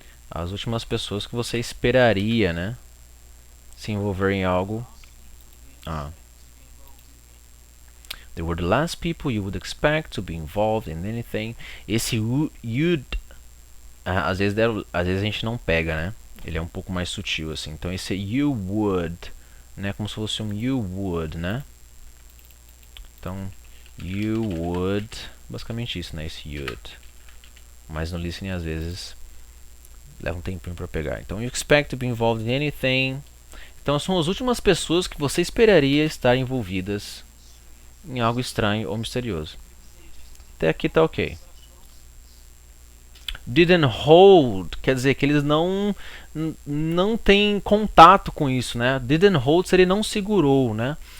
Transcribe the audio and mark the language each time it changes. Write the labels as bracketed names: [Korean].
[Portuguese] As últimas pessoas que você esperaria, né? Se envolver em algo. [English] They were the last people you would expect to be involved in anything. [Portuguese] Esse you'd às vezes a gente não pega, né? Ele é um pouco mais sutil assim. Então esse [English] you would, [Portuguese] né? Como se fosse um [English] you would, [Portuguese] né? Então you would, basicamente isso, né? Esse you'd. Mas no listening às vezes leva um tempinho para pegar. Então [English] you expect to be involved in anything. [Portuguese] Então são as últimas pessoas que você esperaria estar envolvidas em algo estranho ou misterioso. Até aqui tá ok. [English] Didn't hold [Portuguese] quer dizer que eles não têm contato com isso, né? Didn't hold seria não segurou, né?